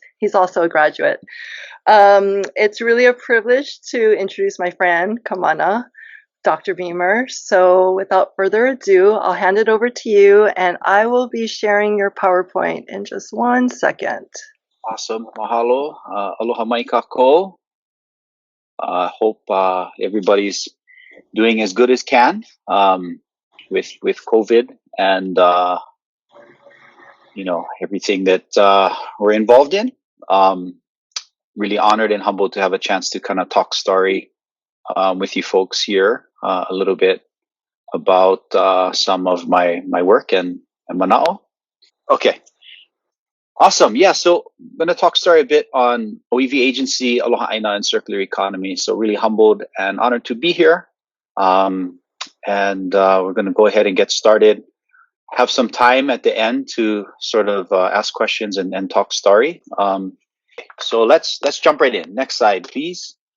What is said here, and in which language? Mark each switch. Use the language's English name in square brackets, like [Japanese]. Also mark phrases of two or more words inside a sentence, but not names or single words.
[English] He's also a graduate. It's really a privilege to introduce my friend, Kamana, Dr. Beamer. So without further ado, I'll hand it over to you, and I will be sharing your PowerPoint in just 1 second. Awesome. [Hawaiian] Mahalo. Aloha mai kako. [English] Hope everybody's doing as good as can with COVID and everything that we're involved in. Really honored and humbled to have a chance to kind of talk story with you folks here a little bit about some of my work and Manoa. Okay. Awesome. Yeah. So I'm going to talk story a bit on ʻŌiwi agency, [Hawaiian] Aloha ʻāina, [English] and circular economy. So really humbled and honored to be here. And we're going to go ahead and get started. Have some time at the end to sort of ask questions and talk story. So let's jump right in. Next slide, please.